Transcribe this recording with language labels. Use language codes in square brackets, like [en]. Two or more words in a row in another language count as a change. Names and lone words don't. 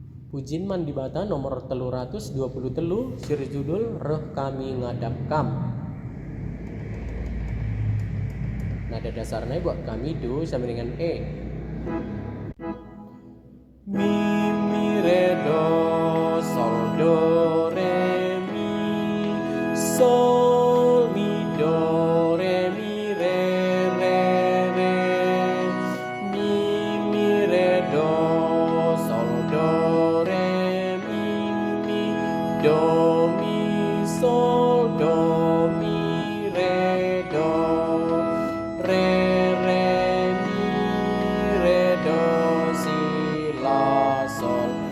[btx] Pujin mandibata nomor 320 sirjudul reh kami ngadap kam. [id] Nada dasarnya buat kami do sama dengan E. Mi mi re do sol do re mi sol mi do re mi re re mi mi re do sol do re mi do mi sol do mi re do re mi re do si la sol